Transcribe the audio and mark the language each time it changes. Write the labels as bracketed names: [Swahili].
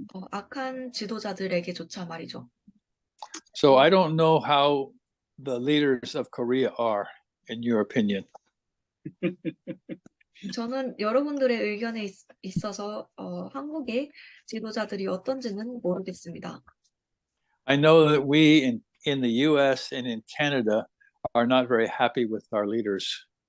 [Korean] 악한 지도자들에게조차 말이죠. [English] So I don't know how the leaders of Korea are, in your opinion. [Korean] 저는 여러분들의 의견에 있어서 한국의 지도자들이 어떤지는 모르겠습니다. [English] I know that we in the US and in Canada are not very happy with our leaders.